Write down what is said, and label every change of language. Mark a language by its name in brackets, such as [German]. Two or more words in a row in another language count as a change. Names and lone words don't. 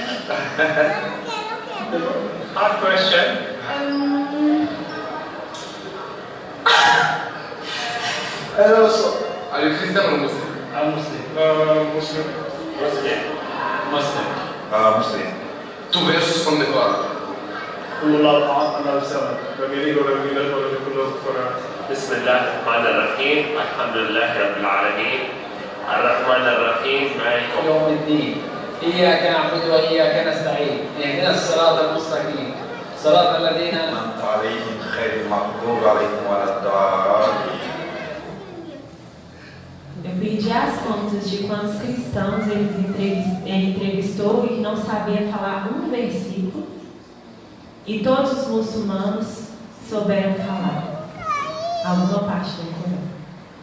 [English] Hard question. Are you Christian or Muslim? I'm Muslim. Muslim. Muslim. 2 verses from the Quran. [Arabic] كل الله أعطى الله سوا فمن بسم الله الرحمن الرحيم الحمد لله رب العالمين الرحمن الرحيم مالك يوم الدين إياك نعبد وإياك نستعين اهدنا الصراط المستقيم صراط الذين أنعمت عليهم غير المغضوب عليهم ولا الضالين. [Portuguese] Eu pedi as contas de quantos cristãos ele entrevistou e não sabia falar um versículo, e todos os muçulmanos souberam falar alguma parte do Corão.